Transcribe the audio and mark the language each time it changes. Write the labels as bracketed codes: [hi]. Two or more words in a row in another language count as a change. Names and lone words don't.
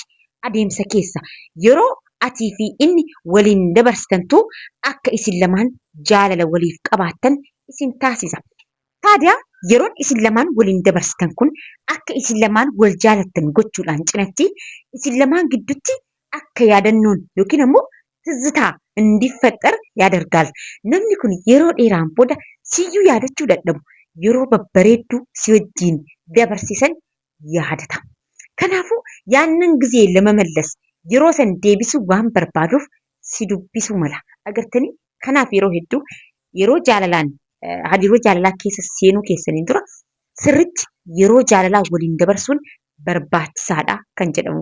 [om] Adeemsa keessa yeroo atii fi inni waliin dabarsitantu akka isin lamaan jaalala waliif qabaattan isin taasisa. Taadaa yeroon isin lamaan waliin dabarsitan kun akka isin lamaan wal jaalattan gochuudhaan cinatti isin lamaan gidduutti akka yaadannoon yookiin ammoo [am] ትዝታ እንዲፈጠር ያደርጋል. [om] Namni kun yeroo dheeraan booda siyyuu yaadachuu dadhabu yeroo babbareedduu si wajjin dabarsisan yaadata. Kanaafuu yaannan gizee ለመመለስ yeroo san deebisuu waan barbaaduuf si dubbisuu mala. Agartanii kanaaf yeroo hedduu yeroo jaalalaan hariiroo jaalalaa keessa seenuu keessaniin dura sirriitti yeroo jaalalaa waliin dabarsuun barbaachisaadha kan jedhamu.